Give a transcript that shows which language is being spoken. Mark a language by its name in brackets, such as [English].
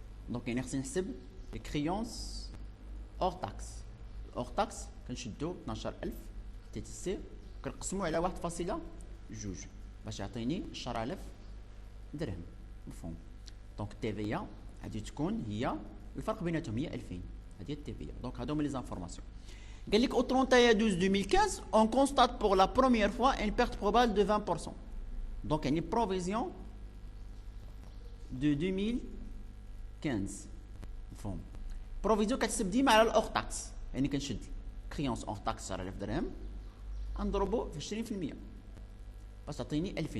[Arabic] دونك يعني خصني نحسب الكريونس اور تاكس. كنشدو 12000 تي تي سي كنقسمو على 1.2 باش يعطيني 10000 درهم. مفهوم؟ دونك تي في غادي تكون هي الفرق بيناتهم هي 2000. هذه التي في. دونك هادو هما لي زانفورماسيون. قال لك [French] au 31/12/2015 on constate pour la première fois une perte probable de 20%. [Arabic] دونك يعني provision de 2015. مفهوم؟ بروفيزيون كتحسب ديما على الاور تاكس، يعني كنشد كريونس اور تاكس 10000 درهم نضربو في 20% باش تعطيني 2000.